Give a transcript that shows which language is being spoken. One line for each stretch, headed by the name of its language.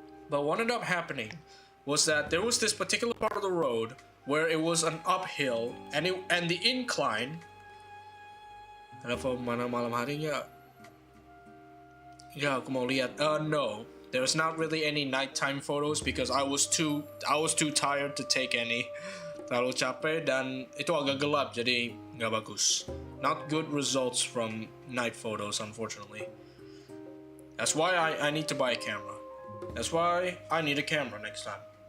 English: But what ended up happening was that there was this particular part of the road where it was an uphill, and the incline.
Indonesian: Apa mana malam hari nggak? Ya, aku mau lihat. No.
English: There's not really any nighttime photos because I was too tired to take any.
Indonesian: Terlalu capek dan itu agak gelap jadi nggak bagus.
English: Not good results from night photos, unfortunately. That's why I need to buy a camera. That's why I need a camera next time.